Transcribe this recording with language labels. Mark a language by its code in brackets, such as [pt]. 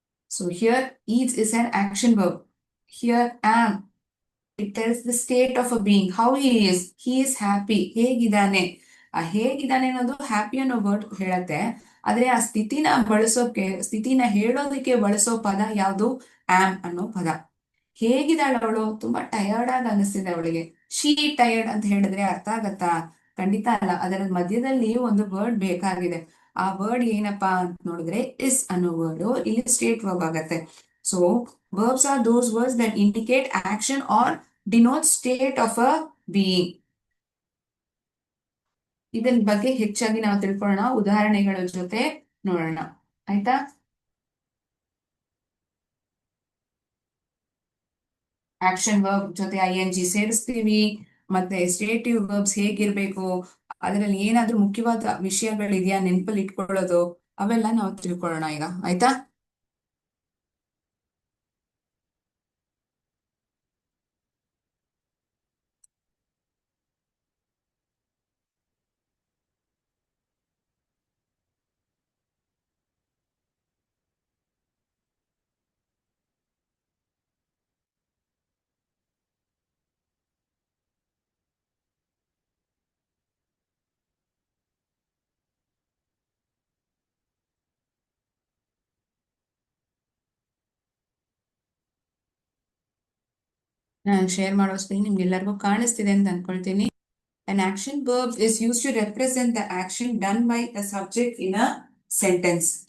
[en] So here eats is an action verb. Here am, it tells the state of a being, how he is. He is happy. [kn] ಹೇಗಿದ್ದಾನೆ. ಆ ಹೇಗಿದ್ದಾನೆ ಅನ್ನೋದು happy ಅನ್ನೋ word ಹೇಳತ್ತೆ. ಆದ್ರೆ ಆ ಸ್ಥಿತಿನ ಬಳಸೋಕೆ, ಸ್ಥಿತಿನ ಹೇಳೋದಕ್ಕೆ ಬಳಸೋ ಪದ ಯಾವುದು? ಆಮ್ ಅನ್ನೋ ಪದ. ಹೇಗಿದ್ದಾಳೆ ಅವಳು? ತುಂಬಾ ಟಯರ್ಡ್ ಆಗಿ ಅನಿಸ್ತಿದೆ ಅವಳಿಗೆ. ಶಿ ಟಯರ್ಡ್ ಅಂತ ಹೇಳಿದ್ರೆ ಅರ್ಥ ಆಗತ್ತಾ? ಖಂಡಿತ ಅಲ್ಲ. ಅದರ ಮಧ್ಯದಲ್ಲಿ ಒಂದು ವರ್ಡ್ ಬೇಕಾಗಿದೆ. ಆ ವರ್ಡ್ ಏನಪ್ಪಾ ಅಂತ ನೋಡಿದ್ರೆ ಇಸ್ ಅನ್ನೋ ವರ್ಡ್ ಇಲ್ಲಿ ಸ್ಟೇಟ್ ವರ್ಬ್ ಆಗತ್ತೆ. [en] So verbs are those words that indicate action or denote state of a being. [kn] ಇದನ್ ಬಗ್ಗೆ ಹೆಚ್ಚಾಗಿ ನಾವು ತಿಳ್ಕೊಳ್ಳೋಣ, ಉದಾಹರಣೆಗಳ ಜೊತೆ ನೋಡೋಣ. ಆಯ್ತಾ? ಆಕ್ಷನ್ ವರ್ಬ್ ಜೊತೆ ING ಸೇರಿಸ್ತೀವಿ. ಮತ್ತೆ ಸ್ಟೇಟಿವ್ ವರ್ಬ್ಸ್ ಹೇಗಿರ್ಬೇಕು, ಅದರಲ್ಲಿ ಏನಾದ್ರೂ ಮುಖ್ಯವಾದ ವಿಷಯಗಳಿದೆಯಾ ನೆನಪಲ್ಲಿ ಇಟ್ಕೊಳ್ಳೋದು, ಅವೆಲ್ಲ ನಾವು ತಿಳ್ಕೊಳ್ಳೋಣ ಈಗ. ಆಯ್ತಾ? ನಾನು ಶೇರ್ ಮಾಡೋ ಸ್ಕ್ರೀನ್ ನಿಮ್ಗೆಲ್ಲರಿಗೂ ಕಾಣಿಸ್ತಿದೆ ಅಂತ ಅನ್ಕೊಳ್ತೀನಿ. [en] An action verb is used to represent the action done by a subject in a sentence.